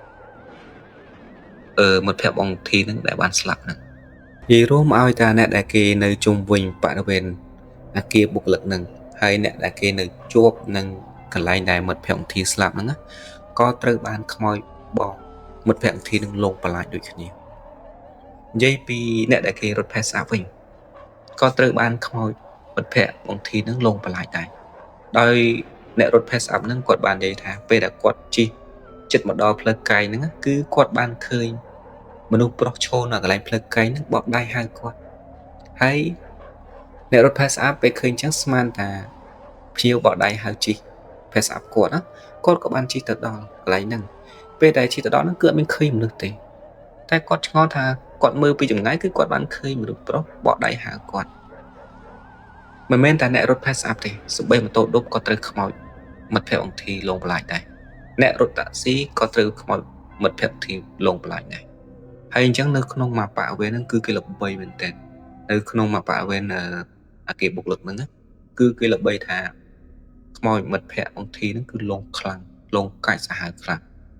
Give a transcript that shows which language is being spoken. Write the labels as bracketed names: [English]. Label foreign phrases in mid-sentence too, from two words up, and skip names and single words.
[Khmer] មិត្តភក្តិបងធីហ្នឹងដែលបានស្លាប់ហ្នឹងនិយាយរួមឲ្យតាអ្នកដែលគេនៅជុំវិញបរិវេណអាគារបុគ្គលិកហ្នឹងហើយអ្នកដែលគេនៅជាប់នឹងកន្លែងដែលមិត្តភក្តិបងធីស្លាប់ហ្នឹងក៏ត្រូវបានខ្មោចបងមិត្តភក្តិបងធីនឹងលងបន្លាចដូចគ្នានិយាយពីអ្នកដែលគេរត់ផេះស្អាប់វិញក៏ត្រូវបានខ្មោចមិត្ត ភក្តិបង្ធីនឹងលងបន្លាចដែរដោយអ្នករត់ pass up ហ្នឹងគាត់បាននិយាយថាពេលដែលគាត់ជិះចិត្តមកដល់ផ្លូវកែងហ្នឹងគឺគាត់បានឃើញមនុស្សប្រុសឈរនៅកន្លែងផ្លូវកែងហ្នឹងបបដៃហៅគាត់ហើយអ្នក រត់ pass up ពេលឃើញចឹងស្មានថាភ្ញៀវបបដៃហៅជិះ pass up គាត់ណាគាត់ក៏បានជិះទៅដល់កន្លែងហ្នឹងពេលដែលជិះទៅដល់ហ្នឹងគឺអត់មានឃើញមនុ ស្សទេតែគាត់ឆ្ងល់ថាគាត់មើលពីចម្ងាយគឺគាត់បានឃើញមនុស្សប្រុសបកដៃហៅគាត់មិនមែនតែអ្នករត់ pass up ទេសូម្បីម៉ូតូឌុបក៏ត្រូវខ្មោចមិត្តភក្តិអង្គធីលងបន្លាចដែរអ្នករត់តាក់ស៊ីក៏ត្រូវខ្មោចមិត្តភក្តិអង្គធីលងបន្លាចដែរហើយអញ្ចឹងនៅក្នុងម៉ាប៉ាអវេហ្នឹងគឺគេល្បីមែនទែននៅក្នុងម៉ាប៉ាអវេអាគេបុកលឹកហ្នឹងគឺគេល្បីថាខ្មោចមិត្តភក្តិអង្គធីហ្នឹងគឺលងខ្លាំងលងកាច់សាហាវខ្លាំង